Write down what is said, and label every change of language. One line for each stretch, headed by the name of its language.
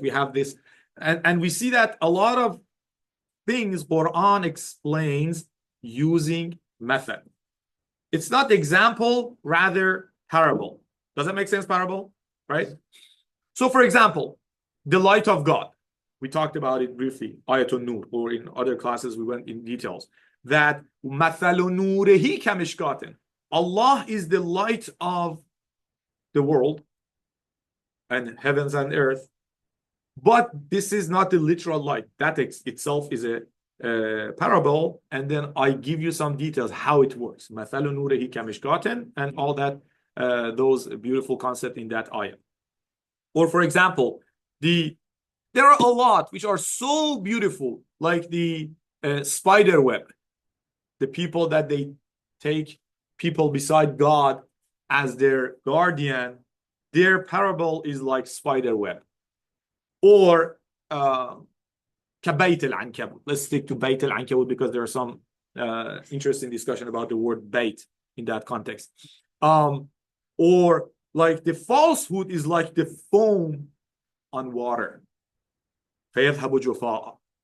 English: We have this, and we see that a lot of things Quran explains using method. It's not example, rather parable. Does that make sense, parable? Right? So for example, the light of God. We talked about it briefly, Ayatul Nur, or in other classes we went in details.
Arabic: That مَثَلُ نُورِهِ كَمِشْكَاتٍ.
English: Allah is the light of the world and heavens and earth. But this is not the literal light. That itself is a parable. And then I give you some details how it works.
Arabic: مَثَلُ نُورِهِ كَمِشْكَاتٍ,
English: and all that, those beautiful concepts in that ayah. Or for example, there are a lot which are so beautiful, like the spider web. The people that they take people beside God as their guardian, their parable is like spider web.
Arabic: or كبيت العنكبوت.
English: Let's stick to
Arabic: بيت العنكبوت
English: because there are some interesting discussion about the word bait in that context. Or like the falsehood is like the foam on water.
Arabic: فيذهب جفاء.